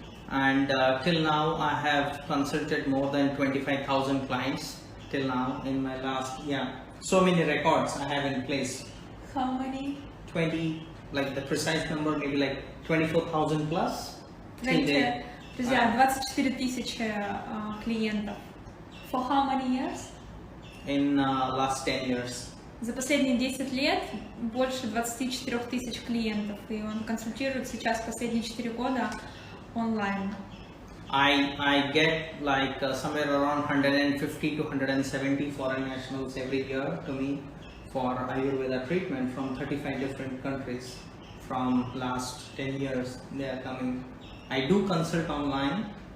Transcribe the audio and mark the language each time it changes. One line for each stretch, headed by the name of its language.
English: And till now I have consulted more than 25,000 clients till now in my last, so many records I have in place. How many? 20, like the precise number, maybe like 24,000 plus.
Russian: Друзья, 24 тысячи клиентов.
English: For how many years? In last 10 years.
Russian: За последние 10 лет больше 24 тысяч клиентов, и он консультирует сейчас последние 4 года онлайн.
English: I get like somewhere around 150 to 170 foreign nationals every year to me for Аюрведа treatment from 35 different countries. From last 10 years they are coming. I do consult online.